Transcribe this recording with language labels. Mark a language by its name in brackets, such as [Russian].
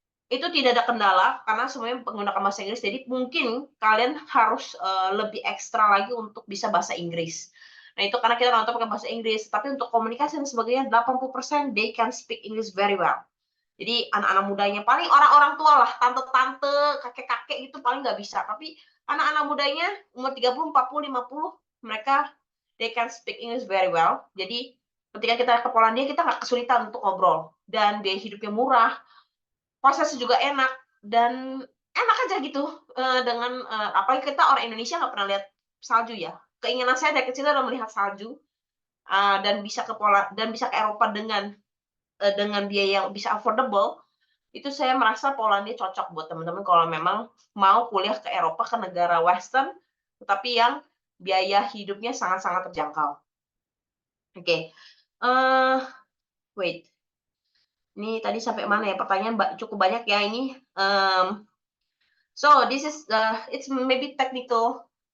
[Indonesian] Itu tidak ada kendala karena semuanya menggunakan bahasa Inggris. Jadi mungkin kalian harus lebih ekstra lagi untuk bisa bahasa Inggris. Nah, itu karena kita nonton pakai bahasa Inggris, tapi untuk komunikasi dan sebagainya 80% [English] they can speak English very well. [Indonesian] Jadi anak-anak mudanya, paling orang-orang tua lah, tante-tante, kakek-kakek gitu paling nggak bisa. Tapi anak-anak mudanya umur 30, 40, 50, mereka [English] they can speak English very well. [Indonesian] Jadi ketika kita ke Polandia, kita nggak kesulitan untuk ngobrol. Dan biaya hidupnya murah, prosesnya juga enak, dan enak aja gitu. Apalagi kita orang Indonesia nggak pernah lihat salju ya. Keinginan saya dari kecil adalah melihat salju, dan bisa ke Eropa dengan biaya yang bisa affordable. Itu saya merasa Polandia cocok buat teman-teman kalau memang mau kuliah ke Eropa, ke negara Western, tetapi yang biaya hidupnya sangat-sangat terjangkau. Oke. Wait. Ini tadi sampai mana ya? Pertanyaan cukup banyak ya ini. [English] So this is it's maybe technical